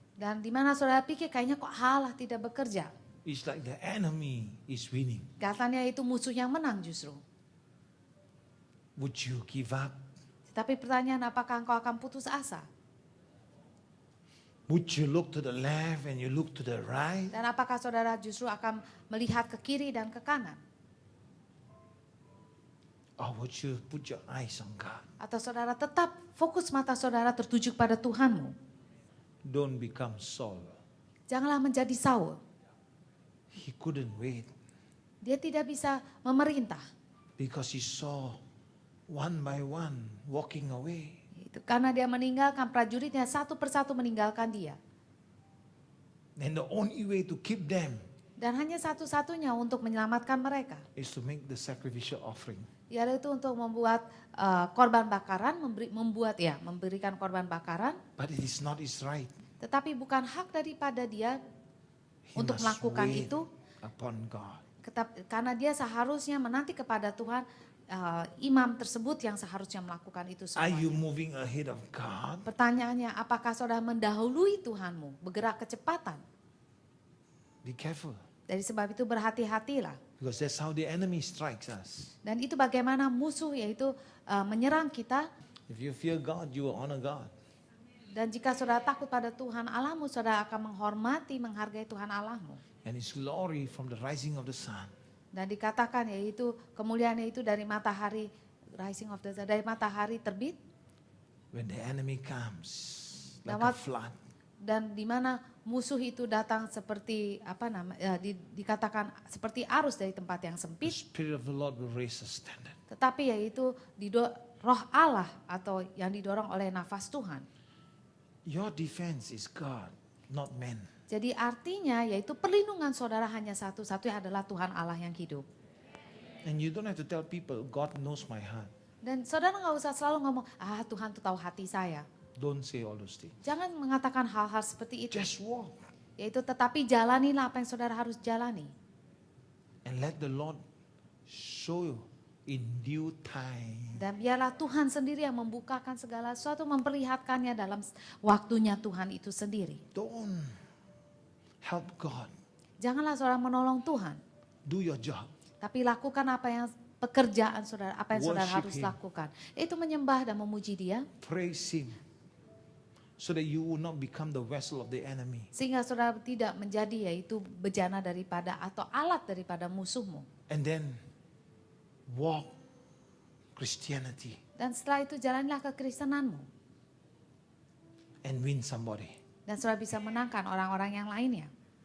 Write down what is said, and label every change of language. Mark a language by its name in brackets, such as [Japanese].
[Indonesian] dan di mana saudara pikir kayaknya kok Allah tidak bekerja. [English] It's like the enemy is winning. [Indonesian] Katanya itu musuh yang menang justru. [English] Would you give up? [Indonesian] Tetapi pertanyaan, apakah engkau akan putus asa? [English] Would you look to the left and you look to the right? [Indonesian] Dan apakah saudara justru akan melihat ke kiri dan ke kanan? [English] Or would you put your eyes on God? [Indonesian] Atau saudara tetap fokus mata saudara tertuju pada Tuhanmu? [English] Don't become Saul. [Indonesian] Janganlah menjadi Saul. [English] He couldn't wait [Indonesian] Dia tidak bisa memerintah. [English] because he saw one by one walking away. [Indonesian] Itu karena dia meninggalkan prajuritnya satu persatu meninggalkan dia. [English] And the only way to keep them [Indonesian] Dan hanya satu-satunya untuk menyelamatkan mereka. [English] is to make the sacrificial offering. [Indonesian] Yaitu untuk membuat korban bakaran, memberikan korban bakaran. [English] But it is not his right. [Indonesian] Tetapi bukan hak daripada dia [English] He [Indonesian] untuk [English] must [Indonesian] melakukan [English] wait [Indonesian] itu. [English] upon God. [Indonesian] Karena dia seharusnya menanti kepada Tuhan, imam tersebut yang seharusnya melakukan itu [English] Are you [Indonesian] semuanya. [English] moving ahead of God? [Indonesian] Pertanyaannya, apakah saudara mendahului Tuhanmu, bergerak kecepatan? [English] Be careful, [Indonesian] Dari sebab itu berhati-hatilah. [English] because that's how the enemy strikes us. [Indonesian] Dan itu bagaimana musuh yaitu menyerang kita. [English] If you fear God, you will honor God. [Indonesian] Dan jika saudara takut pada Tuhan Allahmu, saudara akan menghormati, menghargai Tuhan Allahmu. [English] And his glory from the rising of the sun. [Indonesian] Dan dikatakan yaitu kemuliaannya itu dari matahari, dari matahari terbit. [English] When the enemy comes like [Indonesian] Dan [English] a flood. [Indonesian] Dan di mana musuh itu datang seperti dikatakan seperti arus dari tempat yang [English] The [Indonesian] sempit, [English] Spirit of the Lord will raise a standard. [Indonesian] tetapi yaitu roh Allah atau yang didorong oleh nafas Tuhan. [English] Your defense is God, not man. [Indonesian] Jadi artinya yaitu perlindungan saudara hanya satu-satunya adalah Tuhan Allah yang hidup. [English] And you don't have to tell people, God knows my heart. [Indonesian] Dan saudara nggak usah selalu ngomong, Tuhan tuh tahu hati saya. [English] Don't say all those things. [Indonesian] Jangan mengatakan hal-hal seperti itu. [English] Just walk [Indonesian] Yaitu tetapi jalanilah apa yang saudara harus jalani. [English] and let the Lord show you in due time. [Indonesian] Dan biarlah Tuhan sendiri yang membukakan segala sesuatu, memperlihatkannya dalam waktunya Tuhan itu sendiri. [English] Don't help God. [Indonesian] Janganlah saudara menolong Tuhan, [English] Do your job. [Indonesian] tapi lakukan apa yang pekerjaan saudara, apa yang saudara [English] Worship [Indonesian] harus [English] Him. [Indonesian] lakukan. Itu menyembah dan memuji Dia, [English] Praise Him. So that you will not become the vessel of the enemy. [Indonesian] sehingga saudara tidak menjadi yaitu bejana daripada atau alat daripada musuhmu. [English] And then walk Christianity [Indonesian] Dan setelah itu jalanlah kekristenanmu. [English] and win somebody. [Indonesian] Dan saudara bisa menangkan orang-orang yang lainnya.